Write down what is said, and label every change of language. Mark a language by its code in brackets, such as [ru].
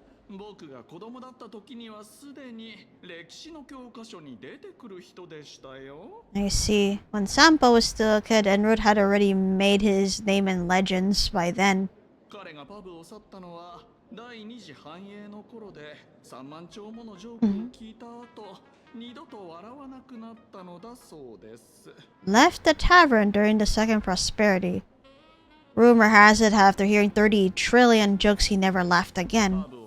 [ja] 僕が子供だった時にはすでに歴史の教科書に出てくる人でしたよ。 [en] I see. When Sampo was still a kid, Enroute had already made his name in legends by then. [ja] 彼がパブを去ったのは第二次繁栄の頃で3万丁ものジョークを聞いた後、二度と笑わなくなったのだそうです。 [en] Left the tavern during the second prosperity. Rumor has it, after hearing 30 trillion jokes, he never laughed again.